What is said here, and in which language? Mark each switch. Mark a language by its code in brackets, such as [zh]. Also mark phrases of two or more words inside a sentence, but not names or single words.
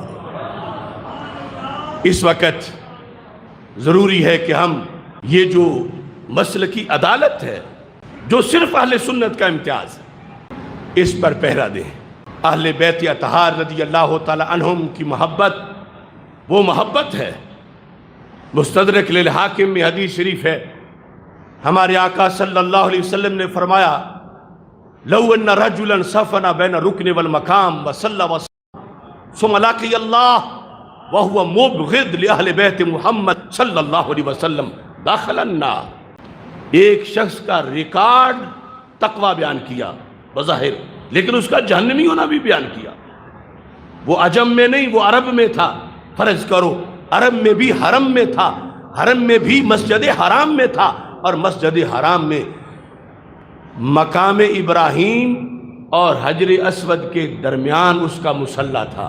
[ur] اس وقت ضروری ہے کہ ہم یہ جو مسلکی عدالت ہے، جو صرف اہل سنت کا امتیاز ہے، اس پر پہرا دیں۔ اہل بیت اطہار [ar] رضی اللہ تعالی عنہم [ur] کی محبت وہ محبت ہے۔ مستدرک للحاکم میں حدیث شریف ہے، ہمارے آقا صلی اللہ علیہ وسلم نے فرمایا [ar] لو ان رجلا صفن بین رکن والمقام وصلی ثم لقی اللہ وهو مبغض لأہل بیت محمد صلی اللہ علیہ وسلم داخل النار۔ [ur] ایک شخص کا ریکارڈ تقوی بیان کیا بظاہر، لیکن اس کا جہنمی ہونا بھی بیان کیا۔ وہ عجم میں نہیں، وہ عرب میں تھا۔ فرض کرو عرب میں بھی حرم میں تھا، حرم میں بھی مسجد حرام میں تھا، اور مسجد حرام میں مقام ابراہیم اور حجر اسود کے درمیان اس کا مصلی تھا۔